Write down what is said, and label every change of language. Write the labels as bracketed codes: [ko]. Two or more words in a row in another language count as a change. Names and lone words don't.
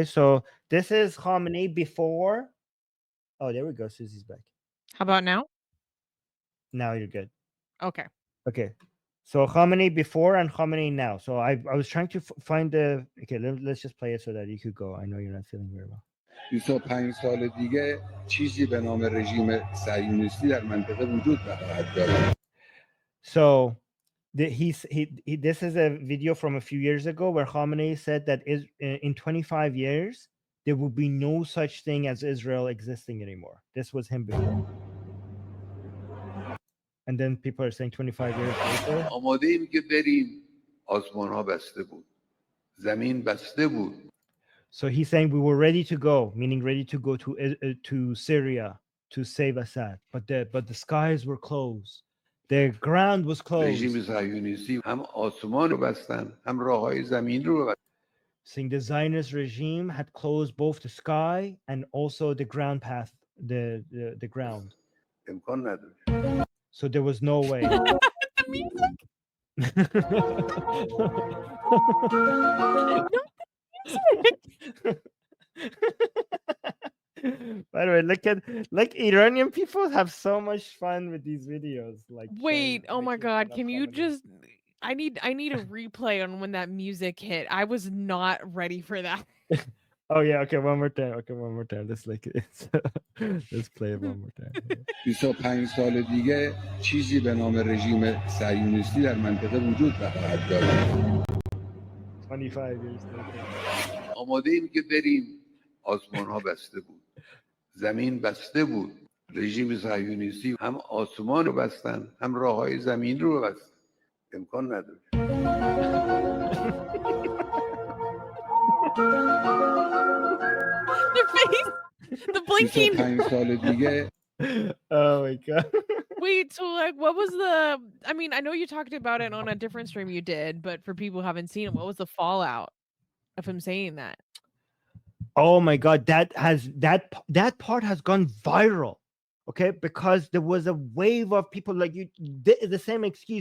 [en] So this is Khamenei before. Oh, there we go. Susie's back. How about now? Now you're good. Okay. Okay. So Khamenei before and Khamenei now. So I was trying to find the. Okay, let's just play it so that you could go. I know you're not feeling very well. [fa] 25 سال دیگه چیزی به نام رژیم صهیونیستی در منطقه وجود نخواهد داشت. [en] So this is a video from a few years ago where Khamenei said that in 25 years there will be no such thing as Israel existing anymore. This was him before. And then people are saying 25 years later. [fa] آماده ایم که بریم. آسمان ها بسته بود. زمین بسته بود. [en] So he's saying we were ready to go, meaning ready to go to Syria to save Assad, but the skies were closed. The ground was closed. [fa] رژیم صهیونیستی هم آسمان رو بستن هم راههای زمین رو بستن. [en] Saying the Zionist regime had closed both the sky and also the ground path, the ground. [fa] امکان نداره. [en] So there was no way. The music. By the way, look Iranian people have so much fun with these videos. Like Wait, oh my making god, fun of can you Khamenei. just I need a replay on when that music hit. I was not ready for that. Oh yeah, okay, one more time. Okay, one more time. Let's let's play it one more time. [fa] 25 سال دیگه چیزی به نام رژیم صهیونیستی در منطقه وجود نخواهد داشت. [en] 25 years later. [fa] آماده ایم که بریم. آسمان ها بسته بود. زمین بسته بود. رژیم صهیونیستی هم آسمان رو بستن هم راههای زمین رو بستن. امکان نداره. [en] Your face, the blinking. [fa] 25 سال دیگه. [en] Oh my god. Wait, so like, what was the? I mean, I know you talked about it on a different stream you did, but for people who haven't seen it, what was the fallout of him saying that? Oh my god, that part has gone viral. Okay, because there was a wave of people like you, the same excuse.